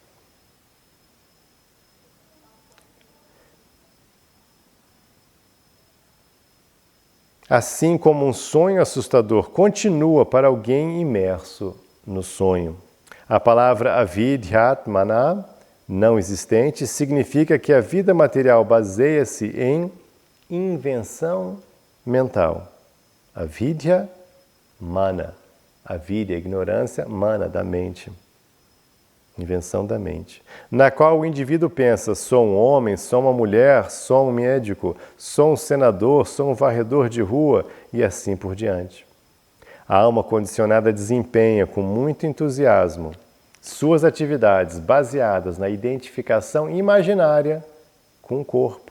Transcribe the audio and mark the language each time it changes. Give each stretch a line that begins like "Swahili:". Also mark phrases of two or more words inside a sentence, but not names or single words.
Portuguese: Assim como um sonho assustador continua para alguém imerso no sonho. A palavra avidhyatmana, não existente, significa que a vida material baseia-se em invenção mental.
Sanskrit: अविद्या, मन.
Portuguese: Avidya, ignorância, mana, da mente. Invenção da mente. Na qual o indivíduo pensa, sou um homem, sou uma mulher, sou um médico, sou um senador, sou um varredor de rua e assim por diante. A alma condicionada desempenha com muito entusiasmo suas atividades baseadas na identificação imaginária com o corpo.